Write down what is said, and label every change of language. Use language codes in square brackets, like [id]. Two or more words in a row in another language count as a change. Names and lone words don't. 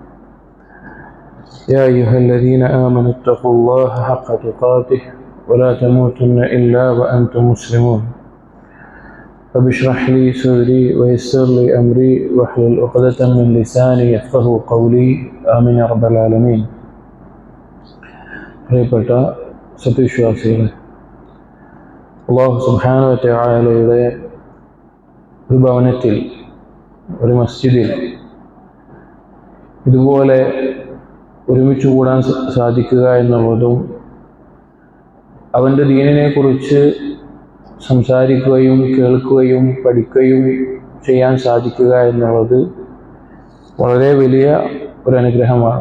[ar] يا أيها الذين آمنوا اتقوا الله حق تقاته ولا تموتن إلا وأنتم مسلمون. رب اشرح لي صدري ويسر لي أمري واحلل عقدة من لساني يفقهوا قولي آمين يا رب العالمين. [ml] പ്രിയപ്പെട്ട സത്യവിശ്വാസികളെ, [ar] الله سبحانه و [ml] തആലയുടെ ഒരു ഭവനത്തിൽ, ഒരു മസ്ജിദിൽ ഇതുപോലെ ഒരുമിച്ച് കൂടാൻ സാധിക്കുക എന്നുള്ളതും അവൻ്റെ ദീനിനെ കുറിച്ച് സംസാരിക്കുകയും കേൾക്കുകയും പഠിക്കുകയും ചെയ്യാൻ സാധിക്കുക എന്നുള്ളത് വളരെ വലിയ ഒരു അനുഗ്രഹമാണ്.